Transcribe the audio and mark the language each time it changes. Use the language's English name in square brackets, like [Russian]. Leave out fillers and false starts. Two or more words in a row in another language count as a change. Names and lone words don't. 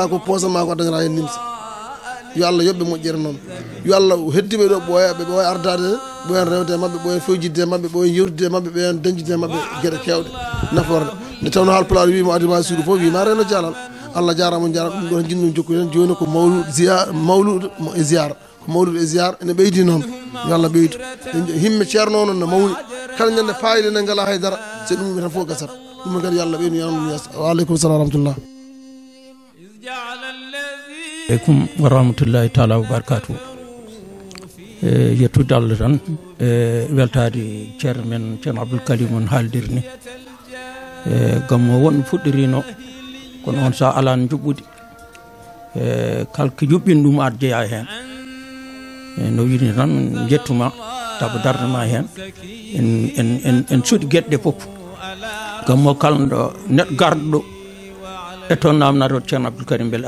[Fula] ko poosama ko addagata hen nimsa yo Allah yoɓɓe moƴƴere noon yo Allah heddiɓe ɗo ɓooya ɓe ɓooya ardade ɓooyen rewde e mabɓe ɓooyen fewjidde e mabɓe ɓooyen yewtide e mabɓe ɓooyen dañjide e mabɓe gueɗe kewɗe naforde nde tawno Haalpulaar wima adima suudu fof wima reno jalal Allah jarama jarama ɗum ɗon jinno jokkude hen joni ko mawlude e ziyara ko mawlude e ziyara ene ɓeydi noon yo Allah ɓeydu himme ceerno noon no mawni kala ñande payde nde ngala haydara so ɗum tan fof gasat ɗum kadi yo Allah ɓeydu yanum yeeso [Arabic] وعليكم السلام ورحمة الله عليكم ورحمة الله تعالى وبركاته [Fula] yettude Allah tan weltade ceerno men ceerno Abdoul Kalim on haaldir ni gammo won fuɗɗirino kono on sa alano juɓɓude kalko juɓɓin ɗum ar jeeya hen no wini tan jettuma taaba dardema hen en suuɗi gueɗe ɗe foof gammo kalɗo neɗɗo garɗo e toon namnade ceerno Abdoul Karim bel